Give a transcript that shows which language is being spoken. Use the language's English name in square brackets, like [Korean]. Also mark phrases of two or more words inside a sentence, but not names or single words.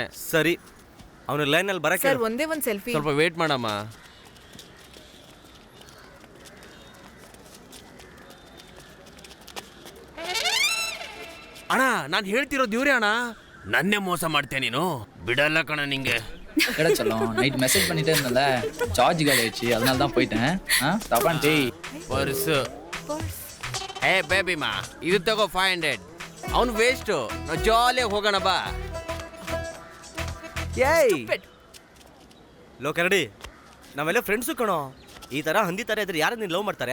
[Kannada] ಸರಿ, ಅವನ ಲೈನಲ್ಲಿ ಬರಕ್ಕೆ ಸರ್ ಒಂದೇ ಒಂದು ಸೆಲ್ಫಿ. ಸ್ವಲ್ಪ ವೇಟ್ ಮಾಡಮ್ಮ. ಅಣ್ಣ, ನಾನು ಹೇಳ್ತಿರೋದು ಇವ್ರೇ ಅಣ್ಣ. ನನ್ನೇ ಮೋಸ ಮಾಡ್ತೇನೆ ನೀನು, ಬಿಡಲ್ಲ ಕಣ ನಿಂಗೆ. [Tamil] சொல்லும் நைட் மெசேஜ் பண்ணிட்டே இருந்தல, சார்ஜ் காலி ஆயிடுச்சு, அதனால தான் போயிட்டேன். தப்பான்டி [Kannada] ಪರ್ಸು. ಏ ಬೇಬಿಮಾ, ಇದು ತಗೋ 500. ಅವನು ವೇಸ್ಟು, ನಾವು ಜಾಲಿಯಾಗಿ ಹೋಗೋಣ ಬಾ. ಏಯ್ ಲೋ ಕರಡಿ, ನಾವೆಲ್ಲ ಫ್ರೆಂಡ್ಸು ಕಣೋ. ಈ ತರ ಹಂದಿ ತರ ಇದ್ರೆ ಯಾರು ನೀನು ಲವ್ ಮಾಡ್ತಾರೆ?